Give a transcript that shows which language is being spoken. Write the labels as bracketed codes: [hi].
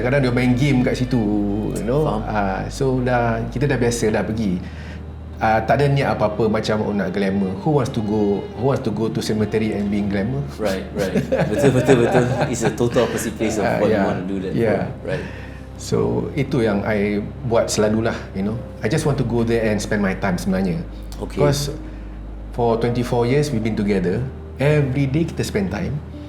[ms] Kadang dia main game kat situ, [en] you know. [ms] So dah kita dah biasa dah pergi. Tak ada niat apa-apa macam nak glamour. [en] Who wants to go to cemetery and being glamour? Right. Betul. It's a total opposite place of what you want to do that. Yeah. For. Right. [ms] So itu yang I buat selalulah, [en] you know. I just want to go there and spend my time sebenarnya. Okay. Because for 24 years we've been together. Every day kita spend time.